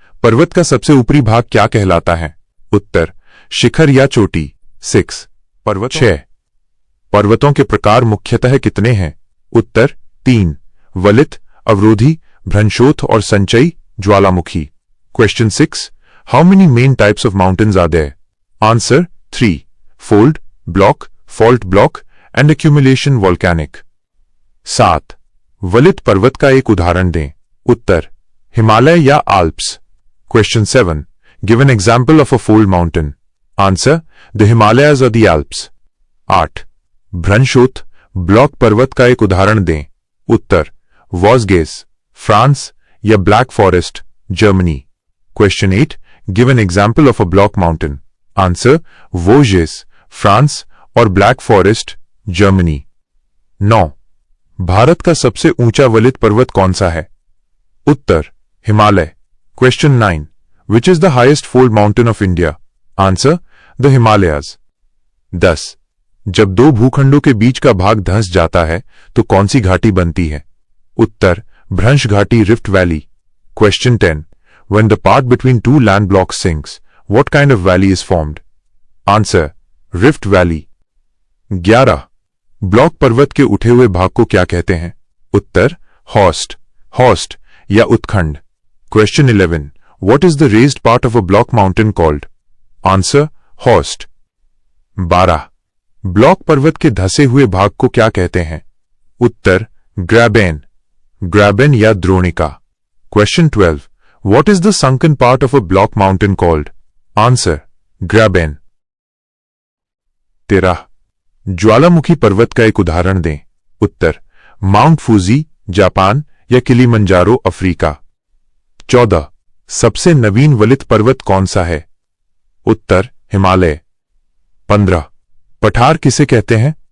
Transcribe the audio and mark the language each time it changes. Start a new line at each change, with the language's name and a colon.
Hindi: पर्वत का सबसे ऊपरी भाग क्या कहलाता है? उत्तर, शिखर या चोटी। 6. पर्वत। 6. पर्वतों के प्रकार मुख्यतः कितने हैं? उत्तर, 3, वलित, अवरोधी, भ्रंशोथ और संचयी, ज्वालामुखी।
English: Question 6. How many main types of mountains are there? Answer, 3, fold, block, fault block and accumulation volcanic. 7.
Hindi: वलित पर्वत का एक उदाहरण दें। उत्तर, हिमालय या Alps.
English: Question 7. Give an example of a fold mountain. Answer, the Himalayas or the Alps. 8.
Hindi: भ्रंशोथ, block पर्वत का एक उदाहरण दें। उत्तर, वॉसगेस, फ्रांस या black forest, Germany.
English: Question 8. Give an example of a block mountain. Answer, Vosges, France और Black Forest, Germany. 9.
Hindi: Bharat का सबसे ऊंचा वलित पर्वत कौन सा है? उत्तर, Himalaya.
English: Question 9. Which is the highest fold mountain of India? Answer, the Himalayas. 10.
Hindi: जब दो भूखंडों के बीच का भाग धंस जाता है तो कौन सी घाटी बनती है? उत्तर, भ्रंश घाटी, rift valley.
English: Question 10. When the part between two land blocks sinks, what kind of valley is formed? Answer, Rift Valley. 11.
Hindi: Block पर्वत के उठे हुए भाग को क्या कहते हैं? उत्तर, हॉस्ट या उत्खंड।
English: Question 11. What is the raised part of a block mountain called? Answer, हॉस्ट। 12.
Hindi: Block पर्वत के धसे हुए भाग को क्या कहते हैं? उत्तर, ग्रैबेन या द्रोणिका।
English: Question 12. What is the sunken part of a block mountain called? Answer, graben. 13.
Hindi: ज्वालामुखी पर्वत का एक उदाहरण दें। उत्तर, माउंट फूजी, जापान या किलिमंजारो, अफ्रीका। 14. सबसे नवीन वलित पर्वत कौन सा है? उत्तर, हिमालय। 15. पठार किसे कहते हैं?